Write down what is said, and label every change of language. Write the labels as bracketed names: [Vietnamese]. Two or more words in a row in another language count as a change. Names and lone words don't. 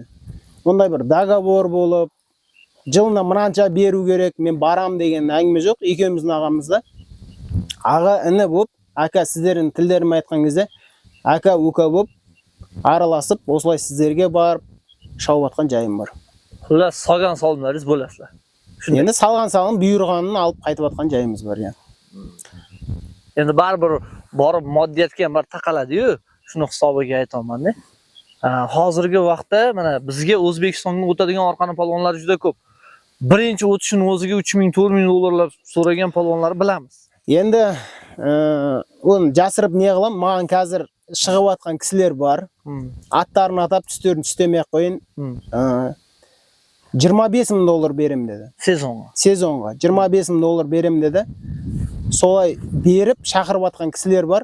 [Kazakh] Ондай бір договор болып, жылына мынанша беру керек, мен барам деген әңгіме жоқ. Екеуміздің ағамызда аға іні болып, ака сіздердің тілдерін айтқан кезде, [Uzbek] ака ука [Kazakh] болып араласып, осылай сіздерге барып шауып атқан жайым бар. [Uzbek] Xullas, solgan solimlaringiz bo'lasizlar. [Kazakh] Енді салған салым бұйырғанын алып қайтып атқан жайымыз бар, [Uzbek] ya. Endi baribir borib moddiyatga ham bir taqaladi-yu, shuni hisobiga aytaman-da. Hozirgi vaqtda mana bizga O'zbekistonga o'tadigan orqani polvonlar juda ko'p. Birinchi o'tishini o'ziga 3000, 4000 dollarlar so'ragan polvonlar bilamiz. [Kazakh] Endi оны жасырып не қылам, маған қазір шығып атқан кісілер бар. Аттарын атап, түстерін түстемей ақ қойын. 25 000 доллар берем деді. Сезонға 25 000 доллар берем деді. Солай беріп шақырып атқан кісілер бар.